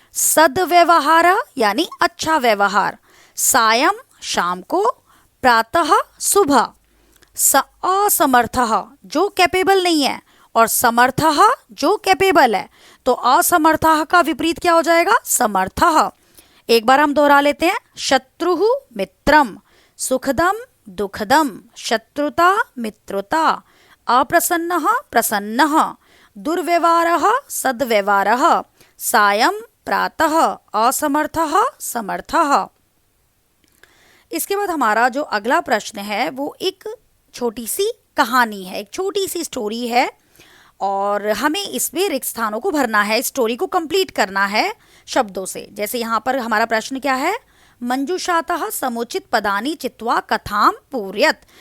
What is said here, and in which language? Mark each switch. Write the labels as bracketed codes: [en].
[hi] सद्व्यवहार यानी अच्छा व्यवहार। सायं, शाम को। प्रातः, सुबह। असमर्थः, जो कैपेबल नहीं है, और समर्थः, जो कैपेबल है। तो असमर्थः का विपरीत क्या हो जाएगा? समर्थः। एक बार हम दोहरा लेते हैं। शत्रुः मित्रम, सुखदम दुखदम, शत्रुता मित्रता, अप्रसन्नः प्रसन्नः, दुर्व्यवहारः सद्व्यवहारः, सायं प्रातः, असमर्थः समर्थः। इसके बाद हमारा जो अगला प्रश्न है वो एक छोटी सी कहानी है, एक छोटी सी स्टोरी है, और हमें इसमें रिक्त स्थानों को भरना है, स्टोरी को कंप्लीट करना है शब्दों से। जैसे यहाँ पर हमारा प्रश्न क्या है? [sa] मंजूषातः समुचित पदानि चित्वा कथाम पूर्यत।